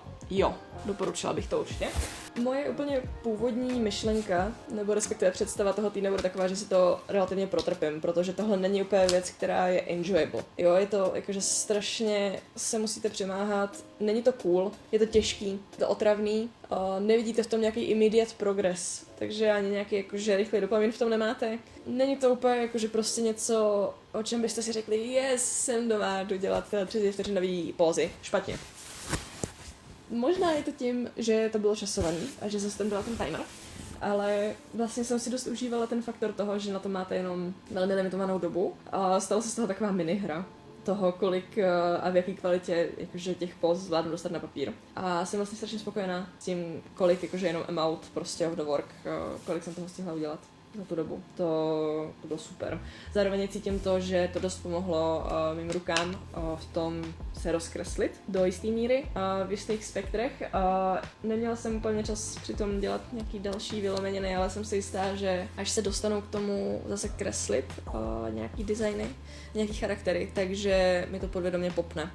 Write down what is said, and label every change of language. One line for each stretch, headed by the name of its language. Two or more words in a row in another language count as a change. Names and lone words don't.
Czech: Jo, doporučila bych to určitě. Moje úplně původní myšlenka, nebo respektive představa toho týdne bude taková, že si to relativně protrpím, protože tohle není úplně věc, která je enjoyable. Jo, je to jakože strašně se musíte přemáhat, není to cool, je to těžký, je to otravný, nevidíte v tom nějaký
English: immediate progress,
Czech: takže ani nějaký jakože rychlý dopamin v tom nemáte. Není to úplně jakože prostě něco, o čem byste si řekli, yes, jsem doma, jdu dělat 30 vteřinový pózy. Špatně. Možná je to tím, že to bylo časovaný a že zase tam byla ten timer, ale vlastně jsem si dost užívala ten faktor toho, že na to máte jenom velmi limitovanou dobu a stala se z toho taková minihra toho, kolik a v jaký kvalitě jakože těch póz zvládnu dostat na papír. A jsem vlastně strašně spokojená s tím, kolik jakože jenom amount prostě
English: of the work,
Czech: kolik jsem toho stihla udělat za tu dobu. To bylo super. Zároveň cítím to, že to dost pomohlo mým rukám v tom se rozkreslit do jisté míry v jistých spektrech. Neměla jsem úplně čas přitom dělat nějaký další vylomeniny, ale jsem si jistá, že až se dostanu k tomu zase kreslit nějaký designy, nějaký charaktery, takže mi to podvědomě popne.